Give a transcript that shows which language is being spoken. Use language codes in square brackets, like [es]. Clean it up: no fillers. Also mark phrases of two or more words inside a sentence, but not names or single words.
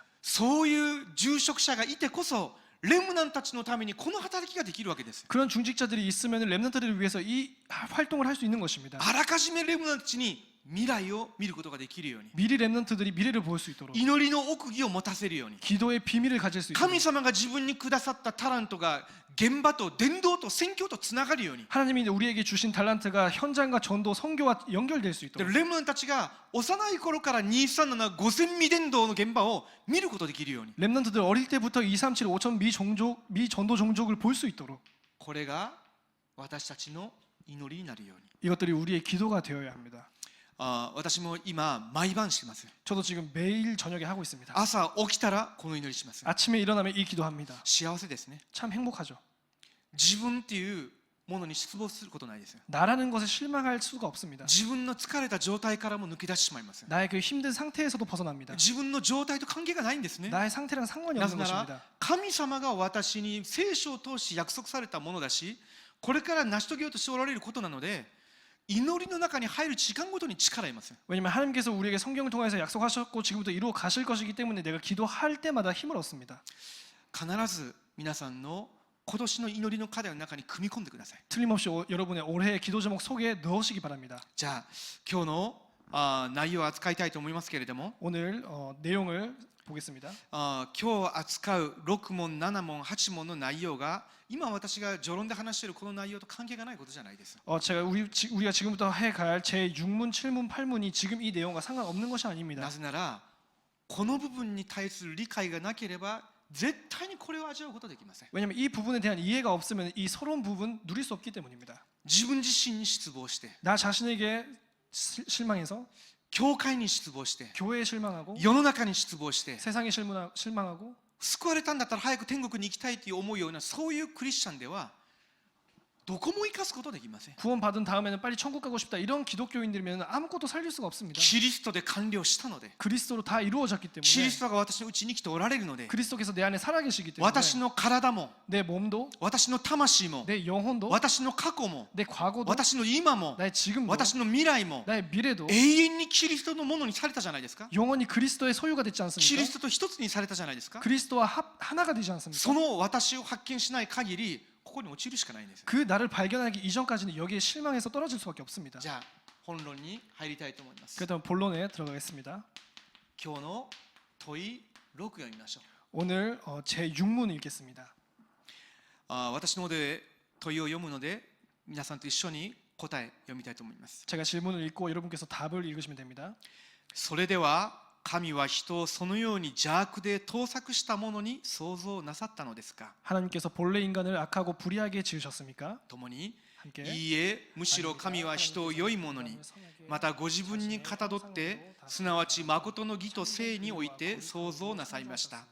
[ja] そういう住職者がいてこそレムナンたちのためにこの働きができるわけです。 [ko] 그런 중직자들이 있으면 렘넌트들을 위해서 이 활동을 할 수 있는 것입니다. [ja] あらかじめレムナンたちに未来を見ることができるように、 [ko] 미리 렘넌트들이 미래를 볼 수 있도록 [ja] 祈りの奥義を持たせるように、 [ko] 기도의 비밀을 가질 수 있도록 [ja] 神様が自分にくださったタラントが現場と伝道と宣教とつながるように、 [ko] 하나님이 우리에게 주신 달란트가 현장과 전도, 선교와 연결될 수 [ja] で [ko] 있도록 [ja] レムナンたちが幼い頃から237、5000未伝道の現場を見ることができるように、 [ko] 렘넌트들 어릴 때부터 237, 5000 미 전도 종족을 볼 수 있도록 [ja] これが私たちの祈りになるように。 [ko] 이것들이 우리의 기도가 되어야 합니다. [ja] 私も今毎晩してます。 [ko] 저도 지금 매일 저녁에 하고 있습니다. [ja] 朝起きたらこの祈りします。 [ko] 아침에 일어나면 이 기도합니다. [ja] 幸せですね。 [ko] 참 행복하죠. [ja] 自分っていうものに失望することないですよ。 [ko] 나라는 것에 실망할 수가 없습니다. [ja] 自分の疲れた状態からも抜け出してしまいます。 [ko] 나의 그 힘든 상태에서도 벗어납니다. [ja] 自分の状態と関係がないんですね。 [ko] 나의 상태랑 상관이 [ja] なぜ [ko] 없는 [ja] なら [ko] 것입니다. [ja] 神様が私に聖書を通し約束されたものだし、これから成し遂げようとしておられることなので、祈りの中に入る時間ごとに力を得ます。 [ko] 왜냐하면 하나님께서 우리에게 성경을 통해서 약속하셨고 지금부터 이루어 가실 것이기 때문에 내가 기도할 때마다 힘을 얻습니다. [ja] 必ず皆さんの今年の祈りの課題の中に組み込んでください。 [ko] 틀림없이 여러분의 올해의 기도 제목 속에 넣으시기 바랍니다. [ja] じゃあ今日の内容を扱いたいと思いますけれども、 [ko] 오늘 내용을 보겠습니다. [ja] 今日扱う6問、7問、8問の内容が今私が序論で話しているこの内容と関係がないことじゃないです。 [ko] 제가 우리가 지금부터 해갈 제 6문, 7문, 8문이 지금 이 내용과 상관없는 것이 아닙니다. [ja] なぜならこの部分に対する理解がなければ絶対にこれを味わうことができません。 [ko] 왜냐하면 이 부분에 대한 이해가 없으면 이 서러운 부분 누릴 수 없기 때문입니다. [ja] 自分自身に失望して、 [ko] 나 자신에게 실망해서 [ja] 教会に失望して、 [ko] 교회에 실망하고 [ja] 世の中に失望して、 [ko] 세상에 실망하고 [ja] 救われたんだったら早く天国に行きたいという思うようなそういうクリスチャンではどこも生かすことできません。 [ko] 구원받은 다음에는 빨리 천국 가고 싶다 이런 기독교인들이면 아무것도 살릴 수가 없습니다. [ja] キリストで完了したので、 [ko] 그리스도로 다 이루어졌기 [ja] キ [ko] 때문에 [ja] リストが私のうちに生きておられるので、 [ko] 그리스도께서 내 안에 살아계시기 때문에 [ja] 私の体も [ko] 내 몸도 [ja] 私の魂も [ko] 내 영혼도 [ja] 私の過去も [ko] 내 과거도 [ja] 私の今も [ko] 나의 지금도 [ja] 私の未来も [ko] 나의 미래도 [ja] 永遠にキリストのものにされたじゃないですか。 [ko] 영원히 그리스도의 소유가 됐지 [ja] キリ [ko] 않습니까? [ja] ストと一つにされたじゃないですか。 [ko] 그리스도와 하나가 되지 않습니까? [ja] その私を発見しない限りここに落ちるしかないんです。 [ko] 그 나를 발견하기 이전까지는 여기에 실망해서 떨어질 수밖에 없습니다. [ja] じゃあ本論に入りたいと思います。 [ko] 그렇다면 본론에 들어가겠습니다. [ja] 今日の問い6を読みましょう。 [ko] 오늘 제 6문 읽겠습니다. [ja] 私の方で問いを読むので皆さんと一緒に答え読みたいと思います。 [ko] 제가 질문을 읽고 여러분께서 답을 읽으시면 됩니다. [ja] それでは神は人をそのように邪悪で盗作したものに創造なさったのですか。 [ko] 하나님께서 본래 인간을 악하고 불의하게 지으셨습니까? [ja] 共に [ko] 함께 [ja] いいえ、むしろ神は人を良いものに、またご自分にかたどって、すなわち誠の義と正において創造なさいました。